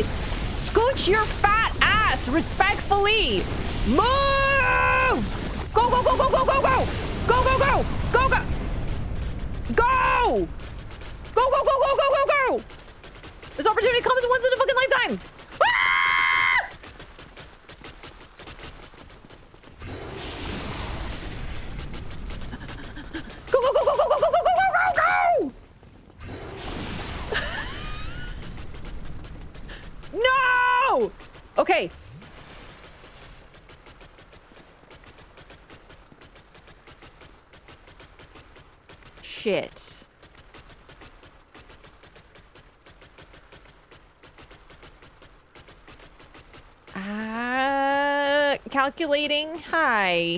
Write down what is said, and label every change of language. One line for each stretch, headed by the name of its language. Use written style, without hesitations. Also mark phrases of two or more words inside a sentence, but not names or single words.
English: Scooch your fat ass respectfully. Move! Go, go, go, go, go, go, go! Go, go, go! Go, go! Go! Go, go, go, go, go, go, go! This opportunity comes once in a fucking lifetime! Ah! Go, go, go, go, go, go, go, go, go, go, go! No! Okay. Shit. Calculating. Hi.